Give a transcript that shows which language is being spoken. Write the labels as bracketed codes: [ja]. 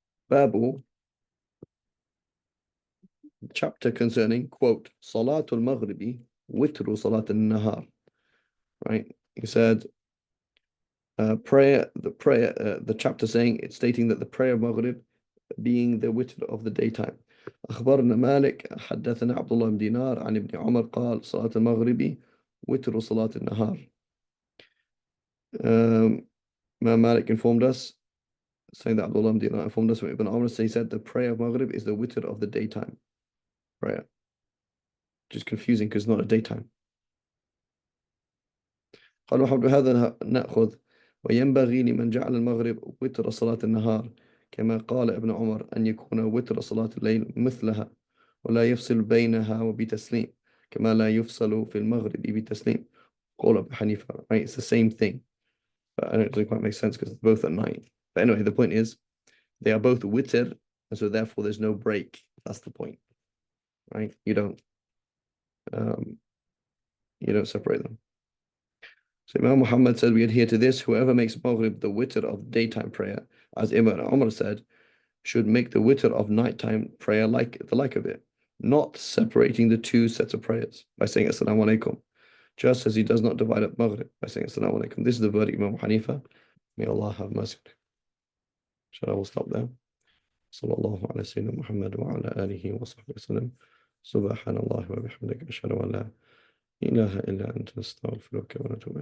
[en] باب chapter concerning, quote, [ar] Salatul Maghribi, witru Salatul Nahar. [en] Right? He said, the chapter saying, it's stating that the prayer of Maghrib being the witr of the daytime. [ar] أخبرنا مالك حدثنا عبد الله بن دينار عن ابن عمر قال صلاة المغرب وتر صلاة النهار. [en] Malik informed us, saying that Abdullah ibn Dinar informed us from Ibn Umar, he said the prayer of Maghrib is the witr of the daytime prayer. Which is confusing because it's not a daytime. [ar] قال وحول هذا نأخذ وينبغي لمن جعل المغرب وتر صلاة النهار كما قال ابن عمر أن يكون وتر صلاة الليل مثلها ولا يفصل بينها وبتسليم كما لا يفصل في المغرب بتسليم. قول أبو حنيفة, right? [en] It's the same thing. But I don't really quite make sense because it's both at night. But anyway, the point is they are both witr, and so therefore there's no break. That's the point, right? You don't separate them. So Imam Muhammad said we adhere to this. Whoever makes Maghrib the witr of daytime prayer, as Ibn Umar said, should make the witr of nighttime prayer like the like of it, not separating the two sets of prayers by saying Assalamu alaikum, just as he does not divide up Maghrib by saying Assalamu alaikum. This is the verdict of Imam Hanifa. May Allah have mercy. Inshallah, we'll stop there. [ar] صلى الله على سيدنا محمد وعلى آله وصحبه وسلم. سبحان الله وبحمدك أشهد أن لا إله إلا أنت نستغفرك ونتوب إليك.